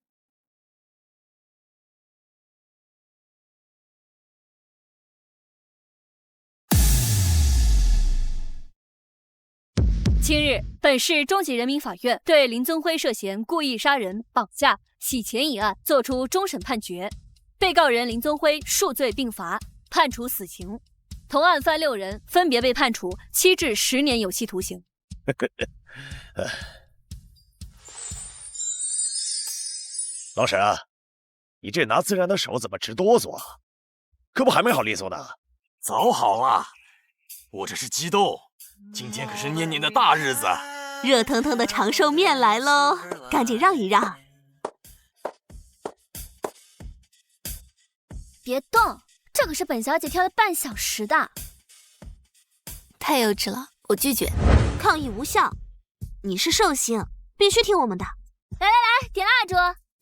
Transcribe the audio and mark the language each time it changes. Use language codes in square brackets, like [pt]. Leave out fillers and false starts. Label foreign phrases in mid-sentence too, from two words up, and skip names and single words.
[zh] 今日，本市中级人民法院對林宗輝涉嫌故意殺人、綁架、洗錢一案作出終審判決，被告人林宗輝數罪並罰，判處死刑。同案犯6人分別被判處7至10 年有期徒刑。老沈，你這拿自然的手怎麼直哆嗦啊？可不還沒好利索呢？早好了，我這是激動，今天可是念念的大日子。热腾腾的长壽面來嘍，趕緊讓一讓。別動，這可是本小姐挑了半小時的。太幼稚了，我拒絕。抗議無效，你是壽星，必須聽我們的。来，點蠟燭。